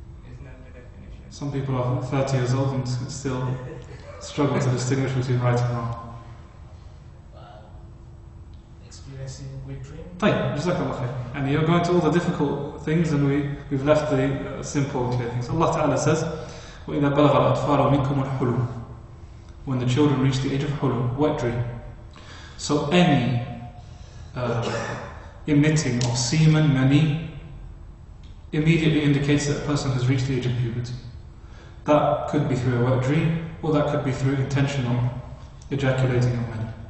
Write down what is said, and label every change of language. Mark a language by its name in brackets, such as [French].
[English] Isn't that the definition? Some people are 30 years old and still struggle to distinguish between right and wrong. Experiencing weight training. طيب, Jazakallah khair. And you're going to all the difficult things, and we've left the simple clear things. Allah Ta'ala says, [Arabic] وَإِذَا بَلَغَ الْأَطْفَالُ مِنْكُمُ الْحُلُمُ. [English] When the children reach the age of hulum, wet dream. So any emitting of semen, mani, immediately indicates that a person has reached the age of puberty. That could be through a wet dream, or that could be through intentional ejaculating of mani.